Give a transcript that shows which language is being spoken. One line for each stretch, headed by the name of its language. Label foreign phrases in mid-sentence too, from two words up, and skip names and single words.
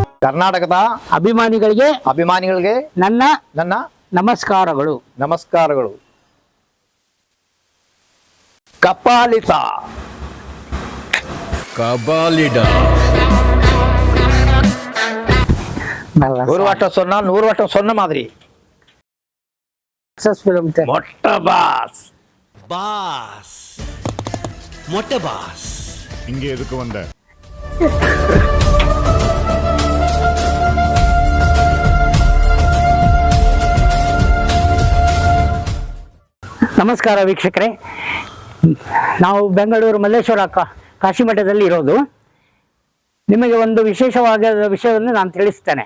Kannada: ಕರ್ನಾಟಕದ ಅಭಿಮಾನಿಗಳಿಗೆ ನನ್ನ ನಮಸ್ಕಾರಗಳು.
Tamil: ಕಪಾಲಿತ ஒரு வட்டம் சொன்னா 100 வட்டம் சொன்ன மாதிரி. மொட்டை பாஸ் இங்க எதுக்கு வந்த?
Kannada: ನಮಸ್ಕಾರ ವೀಕ್ಷಕರೇ, ನಾವು ಬೆಂಗಳೂರು ಮಲ್ಲೇಶ್ವರ ಕಾಶಿ ಮಠದಲ್ಲಿ ಇರೋದು. ನಿಮಗೆ ಒಂದು ವಿಶೇಷವಾದ ವಿಷಯವನ್ನು ನಾನು ತಿಳಿಸ್ತೇನೆ.